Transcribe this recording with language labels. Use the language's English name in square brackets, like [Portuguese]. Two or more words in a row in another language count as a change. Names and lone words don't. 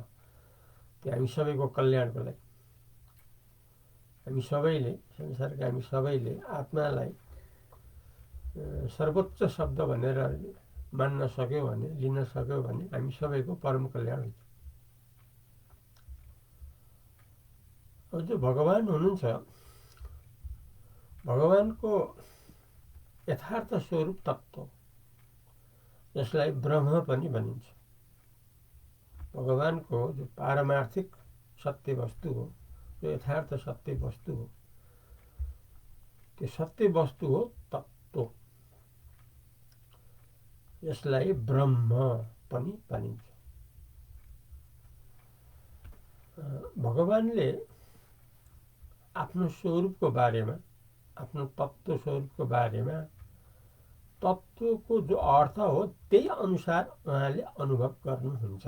[Nepali] त्यो हामी सबैको कल्याणको लागि हामी सबैले संसारका हामी सबैले आत्मालाई सर्वोच्च शब्द भनेर मान्न सक्यो भने लिन सक्यो भने हामी सबैको परम कल्याण हुन्छ। अब जो भगवान हुनुहुन्छ भगवानको यथार्थ स्वरूप तत्त्व जसलाई ब्रह्म पनि भनिन्छ। भगवान को जो पारमार्थिक सत्य वस्तु हो, जो यथार्थ सत्य वस्तु हो, त्यो सत्य वस्तु हो तत्त्व। यसलाई ब्रह्म पनि भनिन्छ। भगवानले आफ्नो स्वरूपको बारेमा, आफ्नो तत्त्व स्वरूपको बारेमा तत्त्वको जो अर्थ हो त्यही अनुसार उहाँले अनुभव गर्नुहुन्छ।